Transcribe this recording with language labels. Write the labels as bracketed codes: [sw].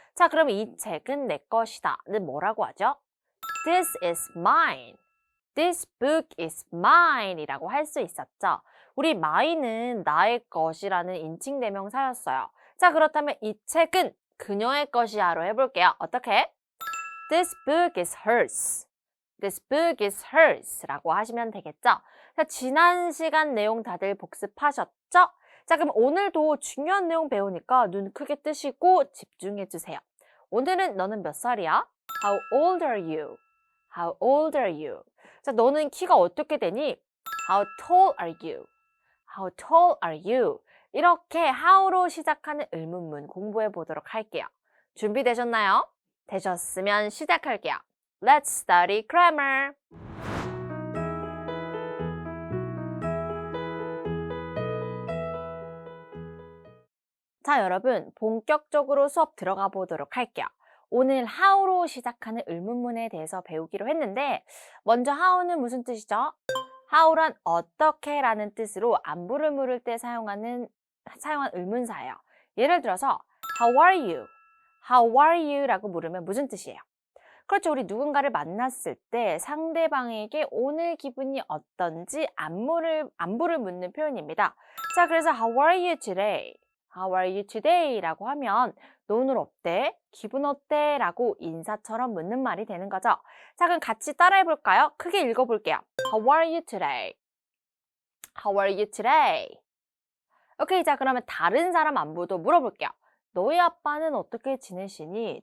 [ko] 자, 그럼 이 책은 내 것이다는 뭐라고 하죠? [en] This is mine. This book is mine [ko] 이라고 할 수 있었죠. 우리 mine은 나의 것이라는 인칭 대명사였어요. 자, 그렇다면 이 책은 그녀의 것이야로 해볼게요. 어떻게? [en] This book is hers. This book is hers [ko] 라고 하시면 되겠죠. 자, 지난 시간 내용 다들 복습하셨죠? 자, 그럼 오늘도 중요한 내용 배우니까 눈 크게 뜨시고 집중해 주세요. 오늘은 너는 몇 살이야? [en] How old are you? How old are you? [ko] 자, 너는 키가 어떻게 되니? [en] How tall are you? How tall are you? [ko] 이렇게 how로 시작하는 의문문 공부해 보도록 할게요. 준비되셨나요? 되셨으면 시작할게요. [en] Let's study grammar. [ko] 자, 여러분 본격적으로 수업 들어가 보도록 할게요. 오늘 how로 시작하는 의문문에 대해서 배우기로 했는데 먼저 how는 무슨 뜻이죠? how란 어떻게 라는 뜻으로 안부를 물을 때 사용한 의문사예요. 예를 들어서 [en] How are you? How are you? [ko] 라고 물으면 무슨 뜻이에요? 그렇죠. 우리 누군가를 만났을 때 상대방에게 오늘 기분이 어떤지 안부를 묻는 표현입니다. 자, 그래서 [en] How are you today? How are you today? [ko] 라고 하면 너 오늘 어때? 기분 어때? 라고 인사처럼 묻는 말이 되는 거죠. 자, 그럼 같이 따라해 볼까요? 크게 읽어볼게요. [en] How are you today? How are you today? [ko] 오케이, 자, 그러면 다른 사람 안부도 물어볼게요. 너희 아빠는 어떻게 지내시니?